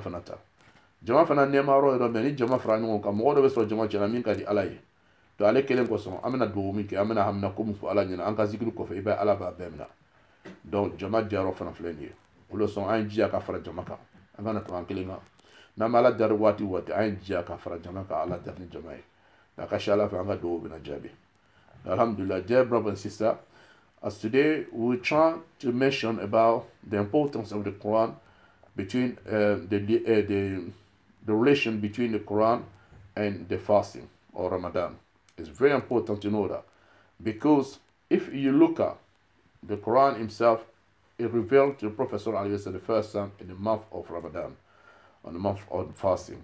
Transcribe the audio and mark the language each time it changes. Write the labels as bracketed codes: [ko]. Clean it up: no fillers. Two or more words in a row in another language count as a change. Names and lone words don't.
[bm] fana ta jama fana nɛɛma yɔrɔ yɔrɔ mais ni jama fara ɲɔgɔn kan mɔgɔ dɔ bɛ sɔrɔ jama cɛla min ka di ala ye to ale kelen kosɔn an bɛna dugawu min kɛ an bɛna hamina ko min fɔ ala ɲɛna an ka zikiri kɔfɛ i b'a ye ala b'a bɛɛ minɛ donc jama diyayɔrɔ fana filɛ nin ye o le sɔn an ye jija ka fara jama kan an kana to an kelen kan n'an bɛ ala dari waati waati an ye jija ka fara jama kan ala dari ni jama ye a ka ca ala fɛ an ka dugawu bɛna jaabi alhamdulillah. [en] Dear brother and sister, as today we try to mention about the importance of the Quran between the relation between the Quran and the fasting or Ramadan. It's very important to know that, because if you look at the Quran himself, it revealed to the Prophet ﷺ the first time in the month of Ramadan, on the month of fasting.